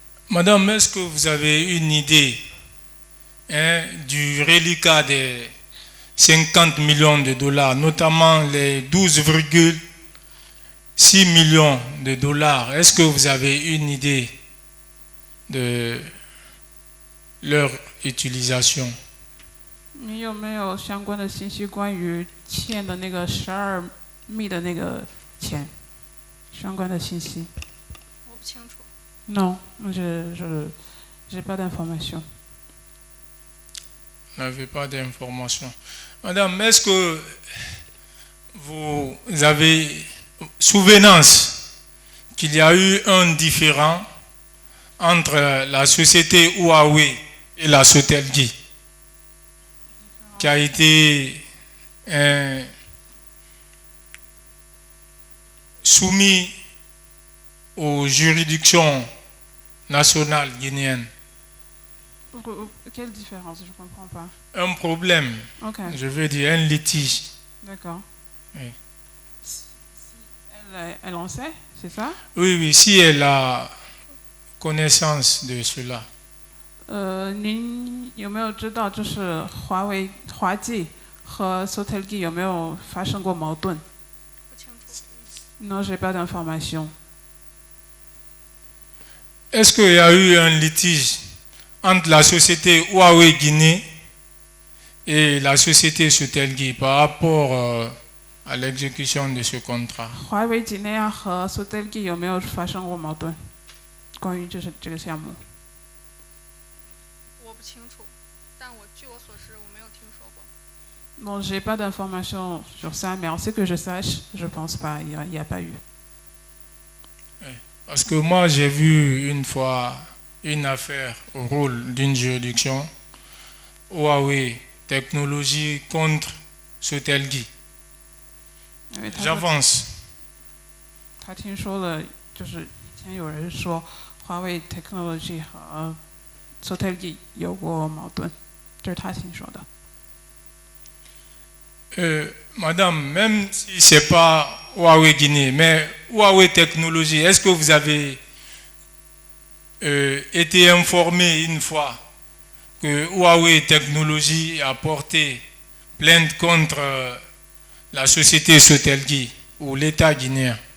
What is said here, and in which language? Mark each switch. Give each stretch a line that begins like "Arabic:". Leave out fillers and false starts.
French: Madame, est-ce que vous avez une idée du reliquat des 50 millions de dollars, notamment les 12,6 millions de dollars? Est-ce que vous avez une idée de leur utilisation?
Chinese: 你有没有相关的信息关于欠的那个12亿的那个钱相关的信息？我不清楚。
French: Non, je n'ai pas d'informations. Vous n'avez pas d'informations. Madame, est-ce que vous avez souvenance qu'il y a eu un différend entre la société Huawei et la Sotelgi qui a été soumis aux juridictions nationales guinéennes? Quelle différence? Je ne comprends pas. Un problème, Ok, je veux dire un litige. d'accord. Oui. Elle en sait, c'est ça? Oui, oui, si elle a connaissance de cela.
Chinese: 您有没有知道，就是华记和 Sotelgi 有没有发生过矛盾？不清楚。
French: Non, j'ai pas d'informations. Est-ce qu'il y a eu un litige entre la société Huawei Guinée et la société Sotelgi par rapport à l'exécution de ce contrat?
Chinese: 华为几内亚和 Sotelgi 有没有发生过矛盾？关于这个项目？我不清楚，但据我所知，我没有听说过。
French: Bon, j'ai pas d'informations sur ça, mais en ce que je sache, je pense pas, il y a pas eu. Parce que moi, j'ai vu une fois une affaire au rôle d'une juridiction, Huawei Technologie contre Sotelgi.
Chinese: 因为他说
French: J'avance.
Chinese: 他听说了，就是以前有人说华为 Technology 和 Sotelgi 有过矛盾，这是他听说的。
French: Madame, même si ce n'est pas Huawei Guinée, mais Huawei Technologie, est-ce que vous avez été informé une fois que Huawei Technologie a porté plainte contre la société Sotelgi ou l'État guinéen?